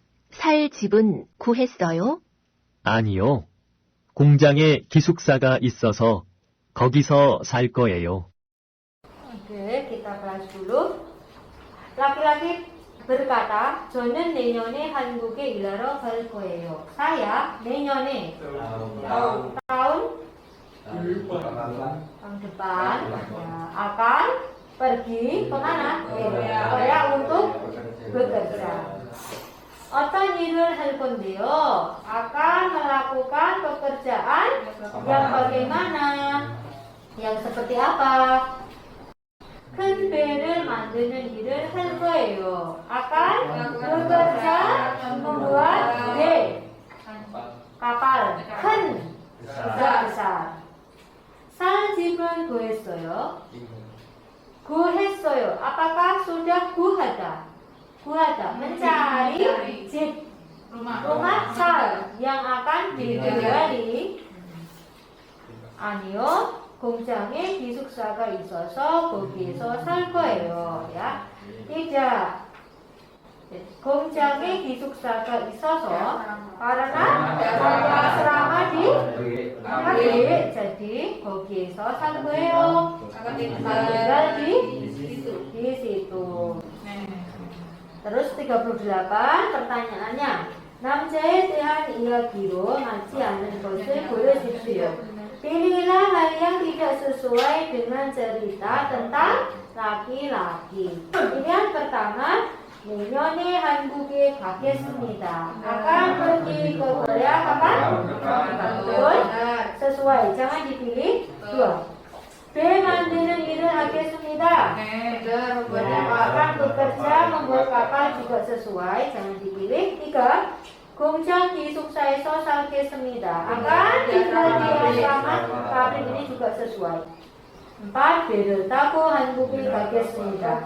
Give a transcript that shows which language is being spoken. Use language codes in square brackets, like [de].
[ko] 살 집은 구했어요? 아니요. 공장에 기숙사가 있어서 거기서 살 거예요. [id] Oke, kita bahas dulu. Laki-laki berkata, [ko] 저는 내년에 한국에 일하러 갈 거예요. [id] Saya 내년에 tahun depan ya, akan pergi kemana? Korea untuk bekerja. [ko] 어떤 일을 할 건데요? [id] akan melakukan pekerjaan yang bagaimana? Yang seperti apa? [ko] 큰 배를 만드는 일을 할 거예요. [id] akan bekerja membuat 배, kapal, 큰, besar. [ko] 살 집은 구했어요. 구했어요. [id] apakah sudah 구하다? 구하다, mencari 집, rumah 살 yang akan ditinggali. [ko] 아니요. 공장에 기숙사가 있어서 거기에서 살 거예요. 야, [id] tidak. [ko] 공장에 기숙사가 있어서 [id] karena asrama di pabrik, jadi [ko] 거기에서 살 거예요. [id] tinggal di situ. Terus 38 pertanyaannya. [ko] 남자에 대한 이야기로 맞지 않는 것을 고르십시오. [id] Pilihlah hal yang tidak sesuai dengan cerita tentang laki-laki. Pilihan pertama, [ko] 내년에 한국에 가겠습니다. [id] akan pergi ke Korea kapan? Betul, sesuai. Jangan dipilih dua. [ko] B, 만드는 일을 하겠습니다. [id] akan bekerja membuat kapal juga sesuai. Jangan dipilih. 3. [ko] 공장 기숙사에서 살겠습니다. [id] akan tinggal di asrama pabrik ini juga sesuai. 4. [ko] 배를 타고 한국에 가겠습니다.